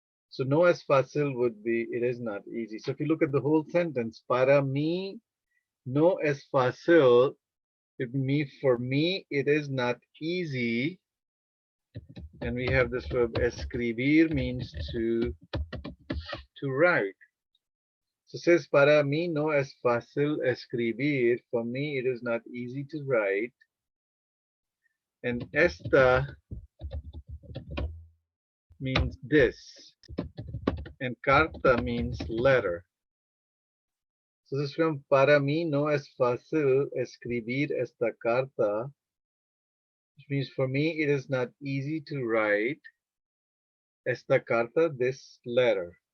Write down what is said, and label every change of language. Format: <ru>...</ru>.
<en>So</en> <es>no es fácil</es> <en>would be it is not easy. So if you look at the whole sentence,</en> <es>para mí no es fácil,</es> <en>for me it is not easy. And we have this verb escribir means to write. So it says</en> <es>para mí no es fácil escribir.</es> <en>For me it is not easy to write. And esta means this. And carta means letter. So this is from</en> <es>para mí no es fácil escribir esta carta,</es> <en>which means for me it is not easy to write</en> <es>esta carta,</es> <en>this letter.</en>